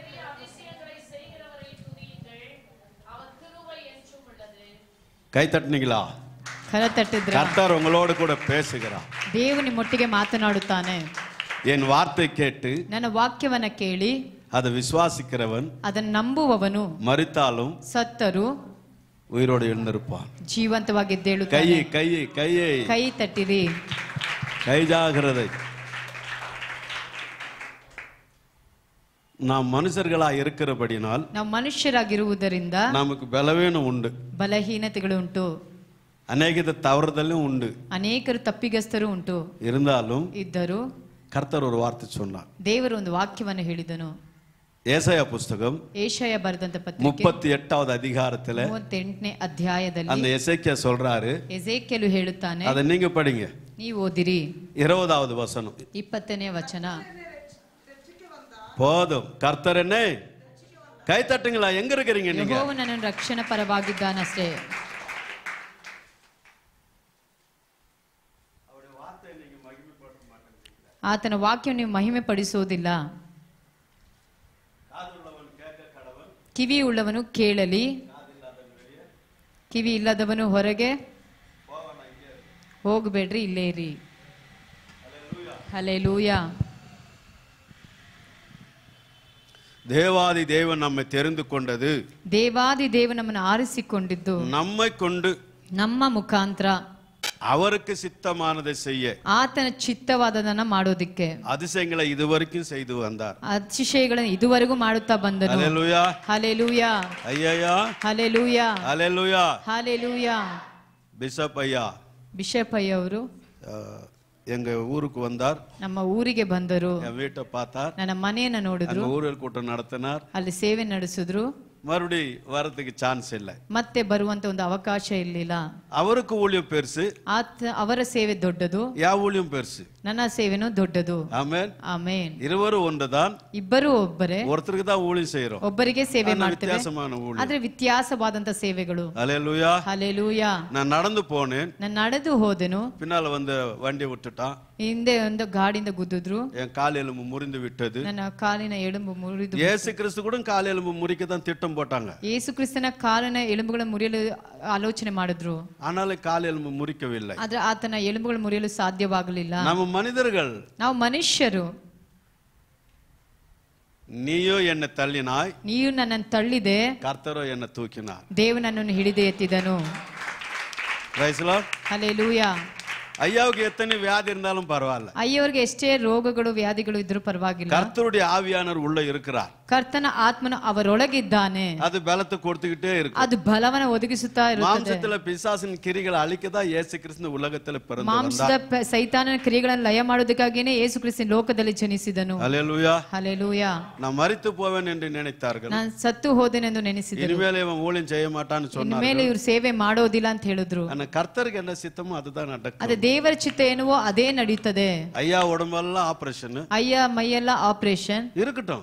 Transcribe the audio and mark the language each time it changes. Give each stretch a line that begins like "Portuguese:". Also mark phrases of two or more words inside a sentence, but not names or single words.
Tamil: கை தட்டுனீங்களா?
Kannada: ಕರ ತಟ್ಟಿದ್ರ?
Tamil: கர்த்தர் உங்களோடு கூட பேசுகிறார்.
Kannada: ದೇವರು ನಿಮ್ಮೊಟ್ಟಿಗೆ ಮಾತನಾಡುತ್ತಾನೆ.
Tamil: என் வார்த்தை கேட்டு
Kannada: ನನ್ನ ವಾಕ್ಯವನ್ನ ಕೇಳಿ
Tamil: அதை விசுவாசிக்கிறவன்
Kannada: ಅದನ್ನು ನಂಬುವವನು
Tamil: மரித்தாலும்
Kannada: ಸತ್ತರು
Tamil: உயிரோடு எழுந்திருப்பான்.
Kannada: ಜೀವಂತವಾಗಿ
Tamil: கை
Kannada: ಎದ್ದೇಳುತ್ತಾನೆ.
Tamil: கை கையை
Kannada: ಕೈ ತಟ್ಟಿರಿ.
Tamil: கை ஜாகிரதை. நாம் மனுஷர்களா இருக்கிறபடினால்
Kannada: ನಾವು ಮನುಷ್ಯರಾಗಿರುವುದರಿಂದ
Tamil: நமக்கு பலவீனம் உண்டு,
Kannada: ಬಲಹೀನತೆಗಳು ಉಂಟು,
Tamil: அநேக தவறுதலும் உண்டு.
Kannada: ಅನೇಕರು ತಪ್ಪಿಗಸ್ತರು ಉಂಟು.
Tamil: இருந்தாலும்
Kannada: ಇದ್ದರು
Tamil: கர்த்தர் ஒரு வார்த்தை சொன்னார்.
Kannada: ದೇವರು ಒಂದು ವಾಕ್ಯವನ್ನು ಹೇಳಿದನು.
Tamil: ஏசாயா புஸ்தகம்
Kannada: ಏಷಯ ಬರೆದಂತ ಪತ್ರಿಕೆ
Tamil: 38வது அதிகாரத்துல
Kannada: 38ನೇ ಅಧ್ಯಾಯದಲ್ಲಿ
Tamil: அந்த எசேக்கியா சொல்றாரு.
Kannada: ಎಜೇಕ್ಯೇಲು ಹೇಳುತ್ತಾನೆ.
Tamil: அதை நீங்க படிங்க.
Kannada: ನೀವು ಓದಿರಿ.
Tamil: 20வது வசனம்.
Kannada: 20ನೇ ವಚನ.
Tamil: போதும். கர்த்தர் என்னை கை தட்டுங்களா? எங்க இருக்கிறீங்க நீங்க?
Kannada: ಯೆಹೋವನು ನನ್ನನ್ನು ರಕ್ಷಣಾ ಪರವಾಗಿದ್ದಾನಷ್ಟೇ. ಆತನ ವಾಕ್ಯವನ್ನು ನೀವು ಮಹಿಮೆ ಪಡಿಸುವುದಿಲ್ಲ. ಕಿವಿ ಉಳ್ಳವನು ಕೇಳಲಿ, ಕಿವಿ ಇಲ್ಲದವನು ಹೊರಗೆ ಹೋಗಬೇಡ್ರಿ, ಇಲ್ಲೇ ಇರಿ. ಹಲ್ಲೆಲೂಯಾ.
Tamil: தேவாதி தேவன் நம்மை தெரிந்து கொண்டது,
Kannada: ದೇವಾದಿ ದೇವ ನಮ್ಮನ್ನು ಆರಿಸಿಕೊಂಡಿದ್ದು
Tamil: நம்மை கொண்டு
Kannada: ನಮ್ಮ ಮುಖಾಂತರ
Tamil: அவருக்கு சித்தமானதை செய்ய,
Kannada: ಆತನ ಚಿತ್ತವಾದದನ್ನ ಮಾಡೋದಿಕ್ಕೆ
Tamil: அதிசயங்களை இதுவரைக்கும் செய்து வந்தார்.
Kannada: ಅತಿಶಯಗಳನ್ನು ಇದುವರೆಗೂ ಮಾಡುತ್ತಾ ಬಂದನು.
Tamil: ஹல்லேலூயா.
Kannada: ಹಲ್ಲೆಲೂಯಾ.
Tamil: ஐயா.
Kannada: ಹಲ್ಲೆಲೂಯಾ.
Tamil: ஹல்லேலூயா.
Kannada: ಹಲ್ಲೆಲೂಯಾ.
Tamil: பிஷப் ஐயா
Kannada: ಬಿಷಪ್ ಅಯ್ಯ ಅವರು
Tamil: எங்க ஊருக்கு வந்தார்.
Kannada: ನಮ್ಮ ಊರಿಗೆ ಬಂದರು.
Tamil: என் வீட்டை பார்த்தார்.
Kannada: ನನ್ನ ಮನೆಯನ್ನ ನೋಡಿದ್ರು.
Tamil: ஊரில் கூட்டம் நடத்தினார்.
Kannada: ಅಲ್ಲಿ ಸೇವೆ ನಡೆಸಿದ್ರು.
Tamil: மறுபடி வரதுக்கு சான்ஸ் இல்லை.
Kannada: ಮತ್ತೆ ಬರುವಂತ ಒಂದು ಅವಕಾಶ ಇರಲಿಲ್ಲ.
Tamil: அவருக்கு ஊழியம் பெருசு,
Kannada: ಅವರ ಸೇವೆ ದೊಡ್ಡದು,
Tamil: யா ஊழியம் பெருசு.
Kannada: ನನ್ನ ಸೇವೆನೂ ದೊಡ್ಡದು.
Tamil: ஆமென்.
Kannada: ಆಮೆನ್.
Tamil: இருவரும் ஒன்றுதான்.
Kannada: ಇಬ್ಬರು ಒಬ್ಬರೇ.
Tamil: ஒருத்தருக்கு தான் ஊழியம் செய்யறோம்,
Kannada: ಒಬ್ಬರಿಗೆ ಸೇವೆ ಮಾಡ್ತೇವೆ,
Tamil: வித்தியாசமான ஊழியம்.
Kannada: ಆದ್ರೆ ವ್ಯತ್ಯಾಸವಾದಂತ ಸೇವೆಗಳು.
Tamil: ஹல்லேலூயா.
Kannada: ಹಲ್ಲೆಲೂಯಾ.
Tamil: நான் நடந்து போனேன்.
Kannada: ನಾನು ನಡೆದು ಹೋದೆನು.
Tamil: பின்னால வந்து வண்டியை விட்டுட்டான்.
Kannada: ಹಿಂದೆ ಒಂದು ಗಾಡಿಯಿಂದ ಗುದ್ದಿದ್ರು.
Tamil: என் கால் எலும்பு முறிந்து விட்டது.
Kannada: ನನ್ನ ಕಾಲಿನ ಎಲುಬು ಮುರಿದು.
Tamil: இயேசு கிறிஸ்து கூட கால் எலும்பு முறிக்க தான் திட்டம் போட்டாங்க.
Kannada: ಯೇಸು ಕ್ರಿಸ್ತನ ಕಾಲಿನ ಎಲುಬುಗಳ ಮುರಿಯಲು ಆಲೋಚನೆ ಮಾಡಿದ್ರು.
Tamil: ஆனாலும் கால் எலும்பு முறிக்கவில்லை.
Kannada: ಆದ್ರೆ ಆತನ ಎಲುಬುಗಳು ಮುರಿಯಲು ಸಾಧ್ಯವಾಗಲಿಲ್ಲ.
Tamil: நம்ம மனிதர்கள்,
Kannada: ನಾವು ಮನುಷ್ಯರು.
Tamil: நீயோ என்னை தள்ளினாய்,
Kannada: ನೀವು ನನ್ನನ್ನು ತಳ್ಳಿದೆ,
Tamil: கர்த்தரோ என்னை தூக்கினார்.
Kannada: ದೇವರು ನನ್ನನ್ನು ಹಿಡಿದು ಎತ್ತಿದನು.
English: praise Lord.
Kannada: ಹಲ್ಲೆಲೂಯಾ.
Tamil: ஐயாவுக்கு எத்தனை வியாதி இருந்தாலும் பரவாயில்ல,
Kannada: ಅಯ್ಯವರಿಗೆ ಎಷ್ಟೇ ರೋಗಗಳು ವ್ಯಾಧಿಗಳು ಇದ್ರೂ ಪರವಾಗಿಲ್ಲ.
Tamil: கர்த்தருடைய ஆவியானவர் உள்ள இருக்கிறார்.
Kannada: ಕರ್ತನ ಆತ್ಮನು ಅವರೊಳಗಿದ್ದಾನೆ.
Tamil: அது பலத்தை கொடுத்துக்கிட்டே இருக்கு.
Kannada: ಅದು ಬಲವನ್ನು ಒದಗಿಸುತ್ತಾ ಇರುತ್ತದೆ.
Tamil: மாம்சத்துல பிசாசின் கிரிகளை அழிக்கதான் இயேசு கிறிஸ்து உலகத்துல பிறந்து
Kannada: ಮಾಂಸದ ಸೈತಾನನ ಕ್ರಿಯೆಗಳನ್ನು ಲಯ ಮಾಡೋದಕ್ಕಾಗಿಯೇ ಯೇಸು ಕ್ರಿಸ್ತನ ಲೋಕದಲ್ಲಿ ಜನಿಸಿದನು.
Tamil: ஹல்லேலூயா.
Kannada: ಹಲ್ಲೆಲೂಯಾ.
Tamil: நான் மரித்து போவேன் என்று நினைத்தார்கள்.
Kannada: ನಾನು ಸತ್ತು ಹೋದೆನೆಂದು ನೆನೆಸಿದರು.
Tamil: இனிமேல் இவன் ஊழியம் செய்ய மாட்டான்னு சொன்னார்கள்.
Kannada: ಇನ್ಮೇಲೆ ಇವರು ಸೇವೆ ಮಾಡೋದಿಲ್ಲ ಅಂತ ಹೇಳಿದ್ರು.
Tamil: ஆனா கர்த்தருக்கு என்ன சித்தமோ அதுதான் நடக்கும்.
Kannada: ಅದೇ ದೇವರ ಚಿತ್ತ ಏನುವೋ ಅದೇ ನಡೀತದೆ.
Tamil: ஐயா உடம்பெல்லாம் ஆபரேஷன்,
Kannada: ಅಯ್ಯ ಮೈಯೆಲ್ಲ ಆಪರೇಷನ್
Tamil: இருக்கட்டும்.